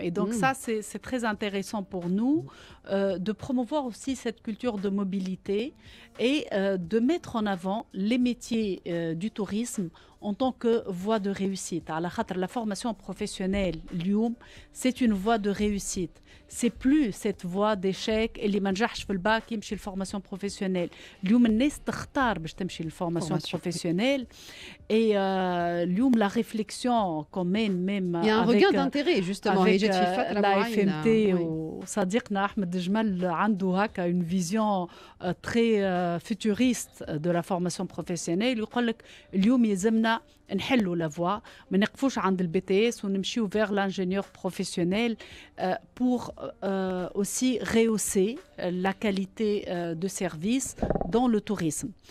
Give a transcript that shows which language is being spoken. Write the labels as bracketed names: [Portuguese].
[French] Et donc ça, c'est très intéressant pour nous de promouvoir aussi cette culture de mobilité et de mettre en avant les métiers du tourisme en tant que voie de réussite. La formation professionnelle, [Arabic] اليوم, [French] c'est une voie de réussite. C'est plus cette voie d'échec [Arabic] اللي ما نجحش في الباك يمشي الفورماسيون بروفيسيونيل. اليوم الناس تختار باش تمشي الفورماسيون بروفيسيونيل. [French] Et [Arabic] اليوم [French] la réflexion qu'on mène même Il y a un regain d'intérêt justement. avec la FMT [Arabic] وصديقنا أحمد جمال عنده هكا [French] une vision très futuriste de la formation professionnelle. [Arabic] يقول لك اليوم يلزمنا نحلوا [French] la voie [Arabic] ما نقفوش عند البي تي اس ونمشيو [French] vers l'ingénieur professionnel pour aussi rehausser la qualité de service dans le tourisme.